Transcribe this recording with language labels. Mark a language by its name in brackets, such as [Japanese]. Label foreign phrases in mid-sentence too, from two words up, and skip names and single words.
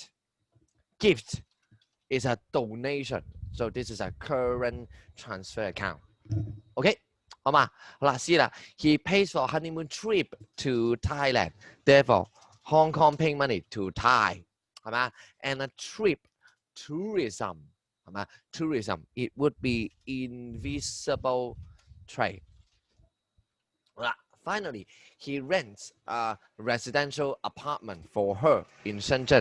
[English] Gift is a donation. So this is a current transfer account. Okay? [Cantonese] 好嘛？好啦，C 啦 [English] ，he pays for honeymoon trip to Thailand. Therefore, Hong Kong paying money to Thai. [Cantonese] 係嘛 [English] ？And a trip, tourism. [Cantonese] 係嘛 [English] ？Tourism, it would be invisible trade. [Cantonese] 好啦。 [English] Finally, he rents a residential apartment for her in Shenzhen.